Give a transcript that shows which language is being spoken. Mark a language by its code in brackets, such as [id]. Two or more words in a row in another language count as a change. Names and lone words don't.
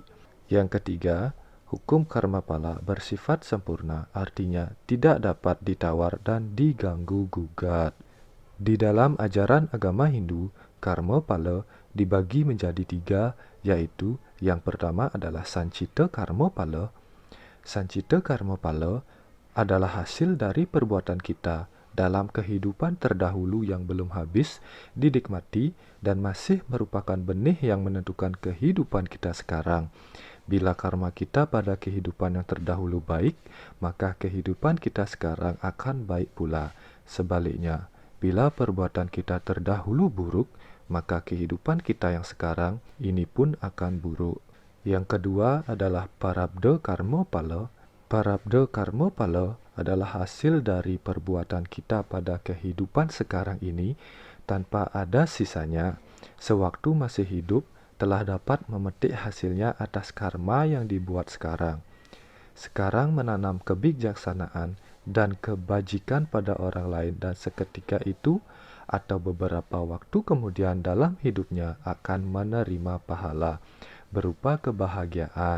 [id] Yang ketiga, hukum karma pala bersifat sempurna, artinya tidak dapat ditawar dan diganggu-gugat. Di dalam ajaran agama Hindu, karma pala dibagi menjadi 3, yaitu yang pertama adalah Sancita karma pala. Sancita karma pala adalah hasil dari perbuatan kita dalam kehidupan terdahulu yang belum habis dinikmati dan masih merupakan benih yang menentukan kehidupan kita sekarang. Bila karma kita pada kehidupan yang terdahulu baik, maka kehidupan kita sekarang akan baik pula. Sebaliknya, bila perbuatan kita terdahulu buruk, maka kehidupan kita yang sekarang ini pun akan buruk. Yang kedua adalah Parabda karma pala. Parabda karma pala adalah hasil dari perbuatan kita pada kehidupan sekarang ini tanpa ada sisanya. Sewaktu masih hidup, telah dapat memetik hasilnya atas karma yang dibuat sekarang. Sekarang menanam kebijaksanaan dan kebajikan pada orang lain dan seketika itu atau beberapa waktu kemudian dalam hidupnya akan menerima pahala berupa kebahagiaan.